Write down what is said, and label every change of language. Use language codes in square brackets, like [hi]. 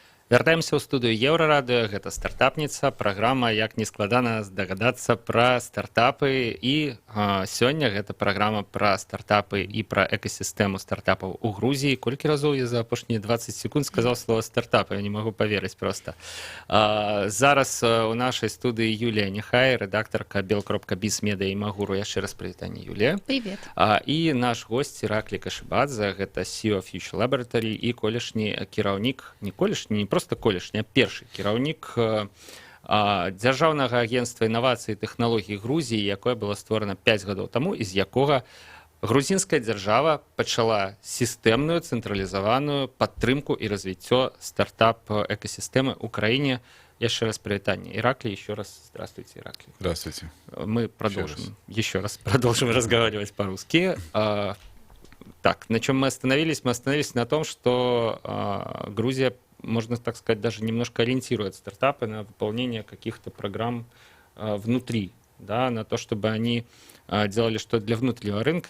[be] Вяртаемся ў студыю Еўрарадыё, гэта стартапніца, праграма «Як не складана здагадацца» пра стартапы. І сёння гэта праграма пра стартапы і пра экасістэму стартапаў у Грузіі. Колькі разоў я за апошнія 20 секунд сказаў слово «стартап», я не магу паверыць проста. Зараз у нашай студыі Юлія Нехай, рэдактарка bel.biz медыа і Магуру. Яшчэ раз прывітанне, Юлія. Привет. І наш госць Іраклі Кашыбадзе, гэта CEO Future Laboratory і колішні кіраўнік, не колішні, не просто колішні, а першы кіраўнік дзяржаўнага агенцтва інавацый і тэхналогій Грузіі, якое было створана 5 гадоў таму, і з якога грузінская дзяржава пачала сістэмную цэнтралізаваную падтрымку і развіццё стартап-экасістэмы ў краіне. [ru] Еще раз привитание. Ираклий, еще раз здравствуйте, Ираклий. Здравствуйте. Мы продолжим, еще раз продолжим разговаривать по-русски. Так, на чем мы остановились? Мы остановились на том, что Грузия, можно так сказать, даже немножко ориентирует стартапы на выполнение каких-то программ внутри, да, на то, чтобы они делали что-то для внутреннего рынка.